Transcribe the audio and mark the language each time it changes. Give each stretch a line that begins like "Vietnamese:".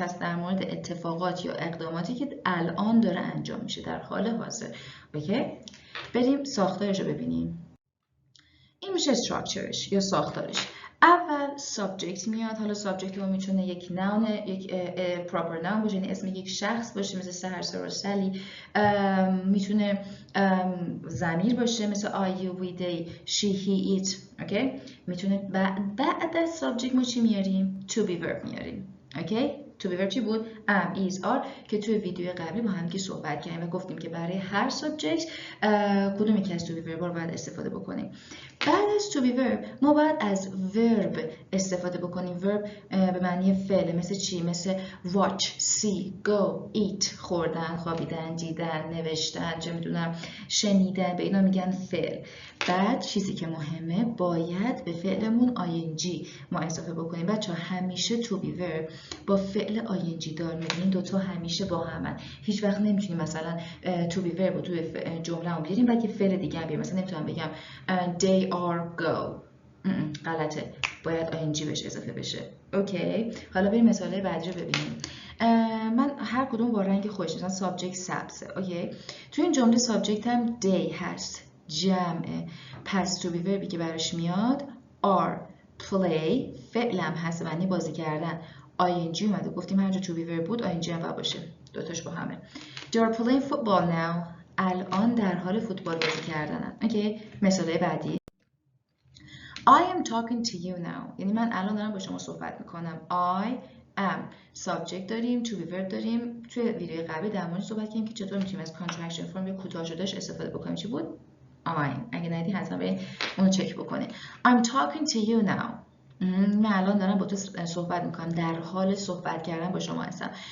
Persian: پس در مورد اتفاقات یا اقداماتی که الان داره انجام میشه در حال حاضر. اوکی؟ بریم ساختارش رو ببینیم. این میشه structureش یا ساختارش. اول subject میاد. حالا subject رو میتونه یک noun، یک proper noun باشه، یعنی اسم یک شخص باشه مثل سحر، سارا، سلی. میتونه ضمیر باشه مثل I, you, we, they, she, he, it. اوکی؟ میتونه بعد از subject ما چی میاریم؟ to be verb میاریم. اوکی؟ to be verb چی بود؟ am, is, are که توی ویدیو قبلی با هم صحبت کردیم و گفتیم که برای هر subject کدوم یکی از to be verb رو باید استفاده بکنیم. بعد از to be verb ما باید از verb استفاده بکنیم. verb به معنی فعل. مثل چی؟ مثل watch, see, go, eat. خوردن، خوابیدن، دیدن، نوشتن، چه میدونم، شنیدن. به اینا میگن فعل. بعد چیزی که مهمه باید به فعلمون ing ما اضافه بکنیم. بچه‌ها همیشه to be verb با فعل ing دار میبینیم. دوتا همیشه با همن. هیچ وقت نمیتونیم مثلا to be verb رو توی جمله هم بیاریم بعد یه فعل دیگه هم بیاریم. مثلا نمیتونم بگم
English: they are go.
Persian: غلطه. باید ing بهش اضافه بشه. اوکی؟ حالا بریم مثالای بعدی رو ببینیم. من هر کدوم با رنگ خودش. مثلا subject سبزه. اوکی؟ تو این جمله subject هم day هست، جمعه. پس to be verbی که براش میاد are. play فعلم هست معنی بازی کردن. ing اومده. گفتیم هر جا to be verb بود ing هم باید باشه. دوتاش با همه.
English: They are playing football now.
Persian: الان در حال فوتبال بازی کردنن. اوکی؟ مثالای بعدی.
English: I am talking to you now.
Persian: یعنی من الان دارم با شما صحبت میکنم. I am subject داریم، to be verb داریم. توی ویدیو قبلی در مورد صحبت کردیم که چطور میتونیم از contraction form یا کوتاه شدهش استفاده بکنیم. چی بود؟ I'm. اگه ندیدین حتما برید اونو چک بکنید.
English: I'm talking to you now.
Persian: من الان دارم با تو صحبت میکنم، در حال صحبت کردن با شما هستم.